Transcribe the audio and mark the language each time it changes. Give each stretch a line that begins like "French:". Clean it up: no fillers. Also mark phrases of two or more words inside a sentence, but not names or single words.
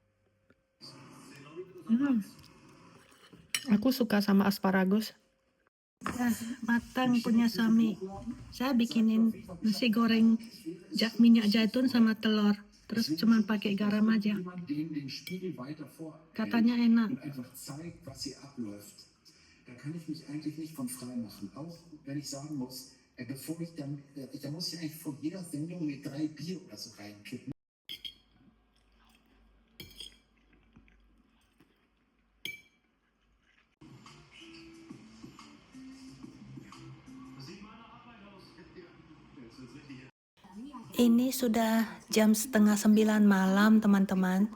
Indonesian: Aku suka sama asparagus. Ya, matang punya suami. Saya bikinin nasi goreng minyak zaitun sama telur. Terus cuma pakai garam aja. Katanya enak.
German: Da kann ich mich eigentlich nicht von frei machen. Auch wenn ich sagen muss, bevor ich dann, da muss ich eigentlich vor jeder Sendung mit 3 Bier oder so reinkippen.
Indonesian: Ini sudah jam 8:30 malam teman-teman.